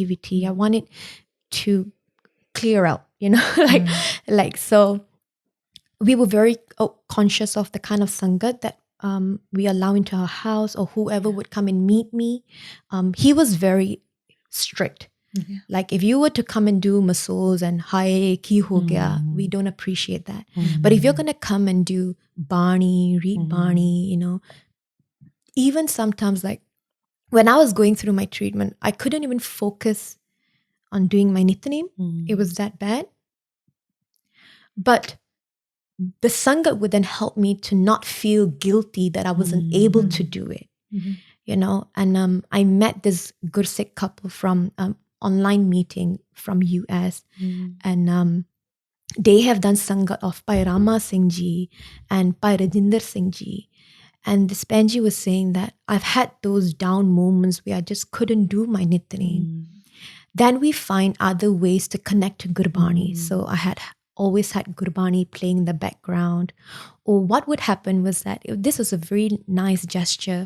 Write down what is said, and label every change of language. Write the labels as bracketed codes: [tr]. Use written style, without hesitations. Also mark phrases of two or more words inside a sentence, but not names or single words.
[en] I want it to clear out, so we were very conscious of the kind of sangat that we allow into our house, or whoever would come and meet me. He was very strict. Like if you were to come and do massage and [pa] hi ki ho gaya, [en] we don't appreciate that. But if you're going to come and do Bani, read Bani, even sometimes, like when I was going through my treatment, I couldn't even focus on doing my Nityaneem. It was that bad. But the Sangat would then help me to not feel guilty that I wasn't able to do it, And I met this Gursikh couple from online meeting from US, and they have done Sangat of Pai Rama Singh Ji and Pai Rajinder Singh Ji. And this Benji was saying that I've had those down moments where I just couldn't do my Nityaneem. Then we find other ways to connect to Gurbani. So I had always had Gurbani playing in the background. Or what would happen was that this was a very nice gesture.